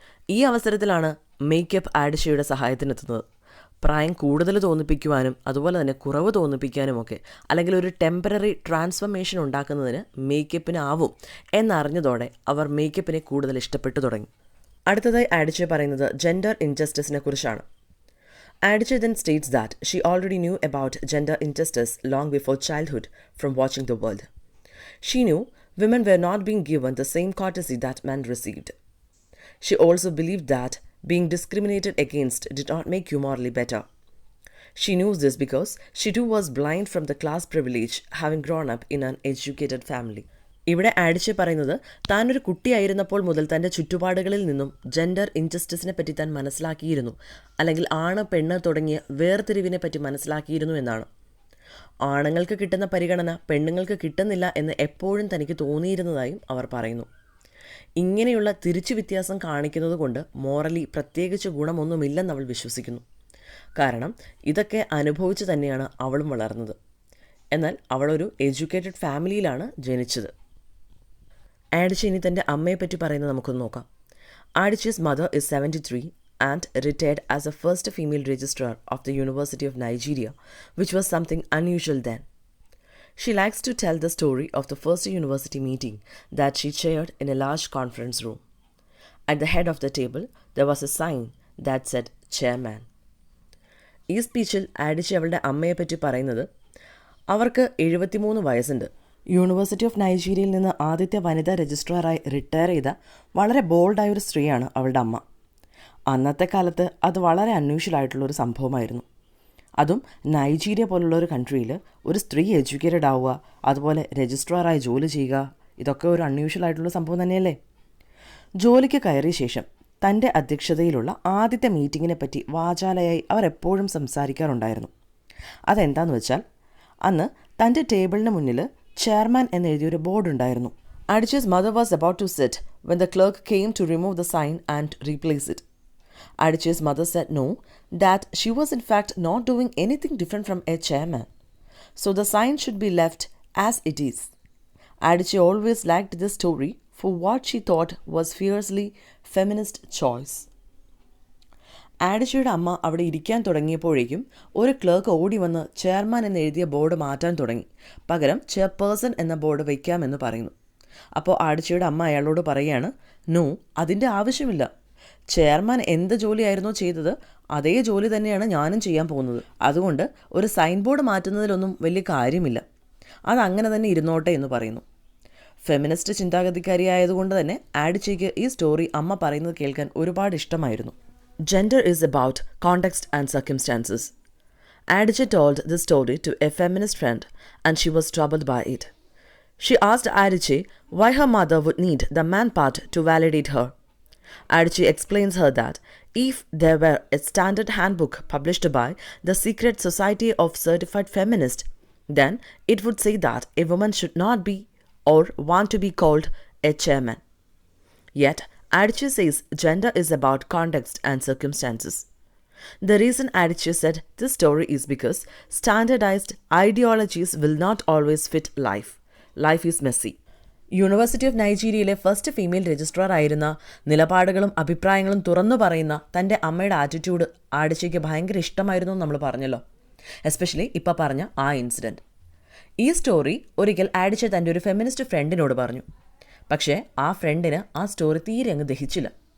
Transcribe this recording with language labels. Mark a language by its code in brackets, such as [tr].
[ml] ഈ അവസരത്തിലാണ് മേക്കപ്പ് ആഡിച്ചയുടെ സഹായത്തിനെത്തുന്നത്. പ്രായം കൂടുതൽ തോന്നിപ്പിക്കുവാനും അതുപോലെ തന്നെ കുറവ് തോന്നിപ്പിക്കാനുമൊക്കെ, അല്ലെങ്കിൽ ഒരു ടെമ്പററി ട്രാൻസ്ഫർമേഷൻ ഉണ്ടാക്കുന്നതിന് മേക്കപ്പിനാവും എന്നറിഞ്ഞതോടെ അവർ മേക്കപ്പിനെ കൂടുതൽ ഇഷ്ടപ്പെട്ടു തുടങ്ങി. അടുത്തതായി ആഡിച്ചെ പറയുന്നത് ജെൻഡർ ഇൻജസ്റ്റിസിനെ കുറിച്ചാണ്. [en] Adichie then states that she already knew about gender injustice long before childhood from watching the world. She knew women were not being given the same courtesy that men received. She also believed that being discriminated against did not make you morally better. She knew this because she too was blind from the class privilege, having grown up in an educated family. [ml] ഇവിടെ ആഡിച്ചെ പറയുന്നത് താനൊരു കുട്ടിയായിരുന്നപ്പോൾ മുതൽ തൻ്റെ ചുറ്റുപാടുകളിൽ നിന്നും gender ഇൻജസ്റ്റിസിനെ പറ്റി താൻ മനസ്സിലാക്കിയിരുന്നു, അല്ലെങ്കിൽ ആണ് പെണ്ണ് തുടങ്ങിയ വേർതിരിവിനെ പറ്റി മനസ്സിലാക്കിയിരുന്നു എന്നാണ്. ആണുങ്ങൾക്ക് കിട്ടുന്ന പരിഗണന പെണ്ണുങ്ങൾക്ക് കിട്ടുന്നില്ല എന്ന് എപ്പോഴും തനിക്ക് തോന്നിയിരുന്നതായും അവർ പറയുന്നു. ഇങ്ങനെയുള്ള തിരിച്ചു വ്യത്യാസം കാണിക്കുന്നത് കൊണ്ട് മോറലി പ്രത്യേകിച്ച് ഗുണമൊന്നുമില്ലെന്ന് അവൾ വിശ്വസിക്കുന്നു. കാരണം ഇതൊക്കെ അനുഭവിച്ച് തന്നെയാണ് അവളും വളർന്നത്. എന്നാൽ അവളൊരു എഡ്യൂക്കേറ്റഡ് ഫാമിലിയിലാണ് ജനിച്ചത്. ആഡിച്ചെ ഇനി തൻ്റെ അമ്മയെപ്പറ്റി പറയുന്നത് നമുക്കൊന്ന് നോക്കാം. [en] Adichie's mother is 73 and retired as the first female registrar of the University of Nigeria, which was something unusual then. She likes to tell the story of the first university meeting that she chaired in a large conference room. At the head of the table, there was a sign that said chairman. [ml] ഈ സ്പീച്ചിൽ ആഡിച്ചെ അവളുടെ അമ്മയെപ്പറ്റി പറയുന്നത്, അവർക്ക് 73 വയസ്സുണ്ട്. University of നൈജീരിയയിൽ നിന്ന് ആദ്യത്തെ വനിതാ രജിസ്ട്രാറായി retire ചെയ്ത വളരെ ബോൾഡായൊരു സ്ത്രീയാണ് അവളുടെ അമ്മ. അന്നത്തെ കാലത്ത് അത് വളരെ അൺയൂഷ്വലായിട്ടുള്ളൊരു സംഭവമായിരുന്നു. അതും നൈജീരിയ പോലുള്ള ഒരു കൺട്രിയിൽ ഒരു സ്ത്രീ എഡ്യൂക്കേറ്റഡ് ആവുക, അതുപോലെ രജിസ്ട്രാറായി ജോലി ചെയ്യുക, ഇതൊക്കെ ഒരു അൺയൂഷ്വലായിട്ടുള്ള സംഭവം തന്നെയല്ലേ. ജോലിക്ക് കയറിയ ശേഷം തൻ്റെ അധ്യക്ഷതയിലുള്ള ആദ്യത്തെ മീറ്റിങ്ങിനെ പറ്റി വാചാലയായി അവർ എപ്പോഴും സംസാരിക്കാറുണ്ടായിരുന്നു. അതെന്താണെന്ന് വെച്ചാൽ, അന്ന് തൻ്റെ ടേബിളിന് മുന്നിൽ ചെയർമാൻ എന്നെഴുതിയൊരു ബോർഡ് ഉണ്ടായിരുന്നു. [en] Adichie's mother was about to sit when the clerk came to remove the sign and replace it. Adichie's mother said no, that she was in fact not doing anything different from a chairman. So the sign should be left as it is. Adichie always liked this story for what she thought was fiercely feminist choice. [ml] ആഡിച്ചയുടെ അമ്മ അവിടെ ഇരിക്കാൻ തുടങ്ങിയപ്പോഴേക്കും ഒരു clerk ഓടി വന്ന് chairman എന്ന് എഴുതിയ board മാറ്റാൻ തുടങ്ങി. പകരം ചെയർപേഴ്സൺ എന്ന ബോർഡ് വയ്ക്കാമെന്ന് പറയുന്നു. അപ്പോൾ ആഡിച്ചയുടെ അമ്മ അയാളോട് പറയുകയാണ്, നോ, അതിൻ്റെ ആവശ്യമില്ല. ചെയർമാൻ എന്ത് ജോലിയായിരുന്നോ ചെയ്തത് അതേ ജോലി തന്നെയാണ് ഞാനും ചെയ്യാൻ പോകുന്നത്. അതുകൊണ്ട് ഒരു സൈൻ ബോർഡ് മാറ്റുന്നതിലൊന്നും വലിയ കാര്യമില്ല. അതങ്ങനെ തന്നെ ഇരുന്നോട്ടെ എന്ന് പറയുന്നു. ഫെമിനിസ്റ്റ് ചിന്താഗതിക്കാരിയായതുകൊണ്ട് തന്നെ ആഡിച്ചയ്ക്ക് ഈ സ്റ്റോറി അമ്മ പറയുന്നത് കേൾക്കാൻ ഒരുപാട് ഇഷ്ടമായിരുന്നു. [en] Gender is about context and circumstances. Adichie told this story to a feminist friend and she was troubled by it. She asked Adichie why her mother would need the man part to validate her. Adichie explains her that if there were a standard handbook published by the Secret Society of Certified Feminists, then it would say that a woman should not be or want to be called a chairman. Yet, Adichie says gender is about context and circumstances. The reason Adichie said this story is because standardized ideologies will not always fit life. Life is messy. [ml] University of നൈജീരിയയിലെ first female registrar ആയിരുന്ന നിലപാടുകളും അഭിപ്രായങ്ങളും തുറന്നു പറയുന്ന തൻ്റെ അമ്മയുടെ attitude ആഡിച്ചയ്ക്ക് ഭയങ്കര ഇഷ്ടമായിരുന്നു എന്ന് നമ്മൾ പറഞ്ഞല്ലോ. എസ്പെഷ്യലി ഇപ്പോൾ പറഞ്ഞ ആ ഇൻസിഡൻറ്റ്. ഈ സ്റ്റോറി ഒരിക്കൽ ആഡിച്ചെ തൻ്റെ ഒരു ഫെമിനിസ്റ്റ് ഫ്രണ്ടിനോട് പറഞ്ഞു. പക്ഷേ ആ ഫ്രണ്ടിന് ആ സ്റ്റോറി തീരെ അങ്ങ് ദഹിച്ചില്ല.